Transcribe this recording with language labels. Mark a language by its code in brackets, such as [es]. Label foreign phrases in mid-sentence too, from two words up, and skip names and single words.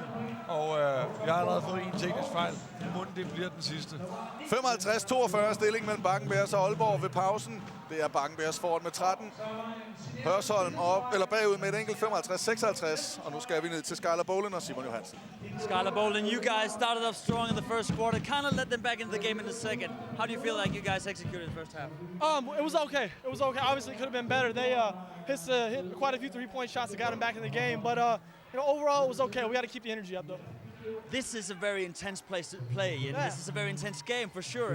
[da] Og jeg har allerede fået en teknisk fejl. Munden, det bliver den sidste. 55-42 stilling mellem Bakkenbergs og Aalborg ved pausen. Det er Bakkenbergs foran med 13. Hørsholm op, eller bagud med et enkelt 55-56. Og nu skal vi ned til Skyler Bowlen og Simon Johansen. [en] Skyler Bowlen, you guys started off strong in the first quarter, kind of led them back into the game in the second. How do you feel like you guys executed the first half? It was okay. It was okay. Obviously, it could have been better. They hit quite a few three-point shots that got them back in the game. But overall, it was okay. We got to keep the energy up, though. This is a very intense place to play, and this is a very intense game for sure.